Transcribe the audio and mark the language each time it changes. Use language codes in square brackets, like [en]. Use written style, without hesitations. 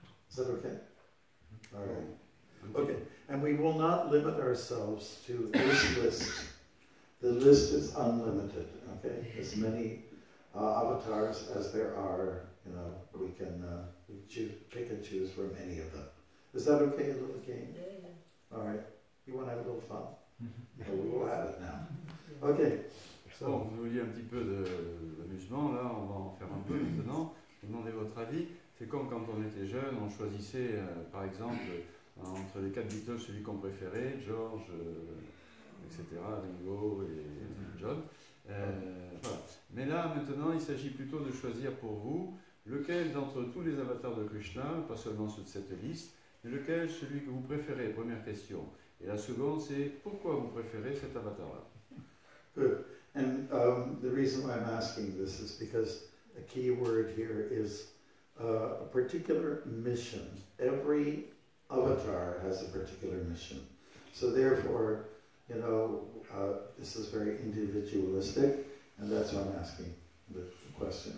[en] Is that okay? All right. Okay, and we will not limit ourselves to this list. The list is unlimited, okay? As many avatars as there are, you know, we can pick and choose from any of them. Is that okay, a little game? All right. You want to have a little fun? So we will have it now. Okay. [fr] Bon, vous vouliez un petit peu d'amusement, là, on va en faire un peu maintenant. Demandez votre avis. C'est comme quand on était jeune, on choisissait, par exemple, entre les 4 Beatles, celui qu'on préférait, George, etc., Ringo et John. Voilà. Mais là, maintenant, il s'agit plutôt de choisir pour vous lequel d'entre tous les avatars de Krishna, pas seulement ceux de cette liste, mais lequel, celui que vous préférez, première question. Et la seconde, c'est pourquoi vous préférez cet avatar-là. [en] Good. And the reason why I'm asking this is because a key word here is a particular mission. Every avatar has a particular mission. So therefore, you know, this is very individualistic, and that's why I'm asking the question.